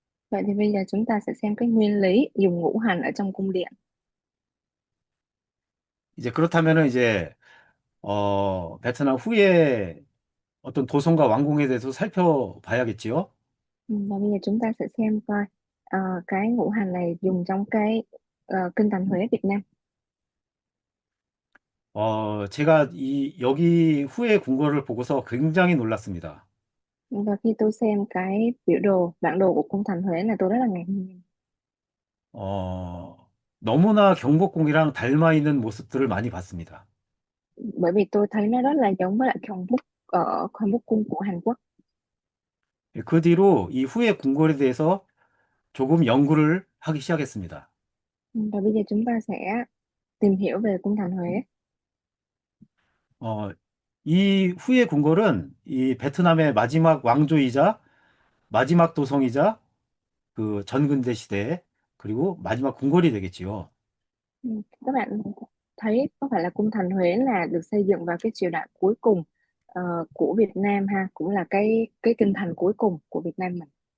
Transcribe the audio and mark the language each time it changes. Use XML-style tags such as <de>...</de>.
<vi>Vậy thì bây giờ chúng ta sẽ xem cái nguyên lý dùng ngũ hành ở trong cung điện.</vi> <ko>이제 그렇다면은 이제 베트남 후에 어떤 도성과 왕궁에 대해서 살펴봐야겠지요.</ko> <vi>Và bây giờ chúng ta sẽ xem coi cái ngũ hành này dùng trong cái kinh thành Huế Việt Nam.</vi> <ko>제가 여기 후에 궁궐을 보고서 굉장히 놀랐습니다.</ko> <vi>Và khi tôi xem cái biểu đồ, bản đồ của cung thành Huế này, tôi rất là ngạc nhiên.</vi> <ko>어, 너무나 경복궁이랑 닮아 있는 모습들을 많이 봤습니다.</ko> <vi>Bởi vì tôi thấy nó rất là giống với lại Gyeongbok ở Gyeongbokgung của Hàn Quốc.</vi> <ko>예, 그 뒤로 이 후에 궁궐에 대해서 조금 연구를 하기 시작했습니다.</ko> <vi>Và bây giờ chúng ta sẽ tìm hiểu về cung thành Huế.</vi> <ko>어, 이 후에 궁궐은 이 베트남의 마지막 왕조이자 마지막 도성이자 그 전근대 시대 그리고 마지막 궁궐이 되겠지요.</ko> <vi>Các bạn thấy có phải là cung thành Huế là được xây dựng vào cái triều đại cuối cùng của Việt Nam ha, cũng là cái kinh thành cuối cùng của Việt Nam mình.</vi>